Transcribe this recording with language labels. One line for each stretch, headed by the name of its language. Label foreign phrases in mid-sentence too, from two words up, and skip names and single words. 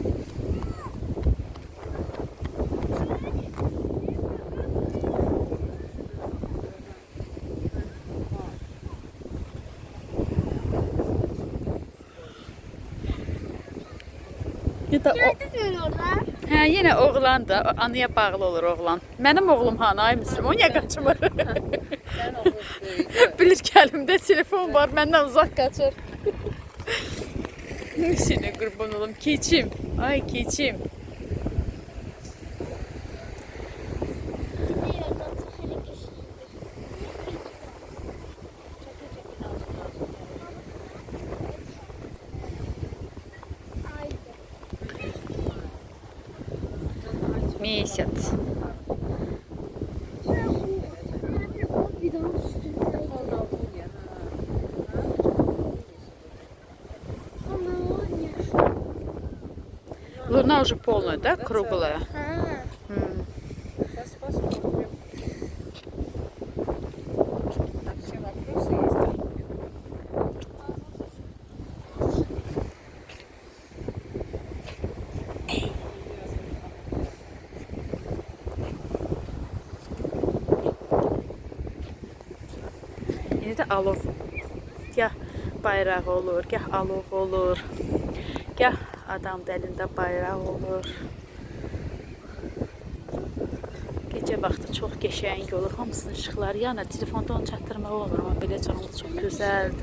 Turkish: Ya da o, Gördün mü orada?
Azerbaijani: hə, yenə oğlan da anaya bağlı olur oğlan. Mənim oğlum hanı ay Müslüm, o niyə qaçmır? Sən oğlum böyüdü. Bilir ki, əlimdə telefon var, məndən uzaq qaçır.
Turkish: Seni kurban olum. Keçim. Ay keçim. Gidiyor da hele geçti. Aydı.
Russian: Месяц.
Turkish: Bir daha üstündeydi. Ama o ne?
Russian: Луна уже полная, да? Круглая. Ha. Сейчас посмотрим. Так, все вопросы есть.
Turkish: Yine de alov.
Azerbaijani: Gah bayraq olur, gah alov olur. Gah adam əlində bayraq olur. Gecə vaxtı çox qəşəng olur. Hamısının işıqları yanır. Telefonda onu çatdırmaq olmur, amma belə canlı çox gözəldir.